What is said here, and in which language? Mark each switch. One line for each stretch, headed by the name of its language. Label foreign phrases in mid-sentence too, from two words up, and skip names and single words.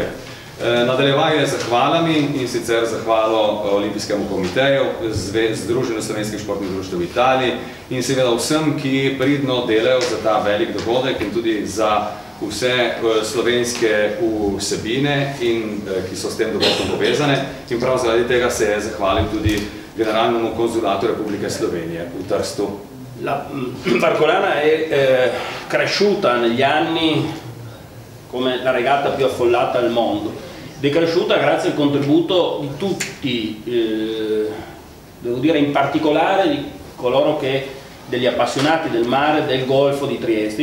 Slovenian: Nadaljeval je zahvalami, in sicer zahvalo Olimpijskemu komiteju, Združenju slovenskih športnih društev v Italiji in seveda vsem, ki pridno delajo za ta velik dogodek in tudi za vse slovenske vsebine, ki so s tem dogodkom povezane, in prav zaradi tega se je zahvalil tudi Generalnemu konzulatu Republike Slovenije v Trstu.
Italian: La Barcolana è cresciuta negli anni come la regata più affollata al mondo. Ed è cresciuta grazie al contributo di tutti, devo dire in particolare di coloro degli appassionati del mare del Golfo di Trieste.